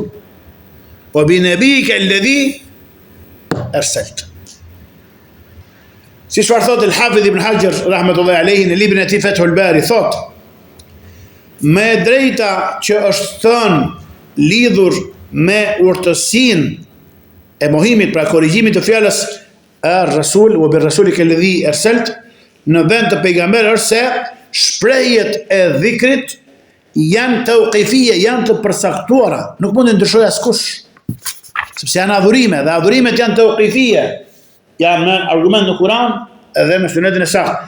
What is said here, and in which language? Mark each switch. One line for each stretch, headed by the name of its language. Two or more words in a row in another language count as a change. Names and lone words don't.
Arabic: Po بنبيك الذي أرسلت.
Albanian: Si çfarë thot el-Hafidh ibn Hajar
Arabic: رحمة الله عليه
Albanian: në librin e tij Fathul Bari, thot: me drejta që është thënë lidhur me urtësinë e mohimit, pra korrigjimit të fjalës
Arabic: الرسول وبرسولك الذي أرسلت,
Albanian: në vend të pejgamberit është se shprehjet e dhikrit janë tauqifie, janë të përcaktuara, nuk mund të ndryshojë askush, sepse janë adhurime dhe adhurimet janë tauqifie, janë në argument në Kur'an edhe në sunetin e saktë.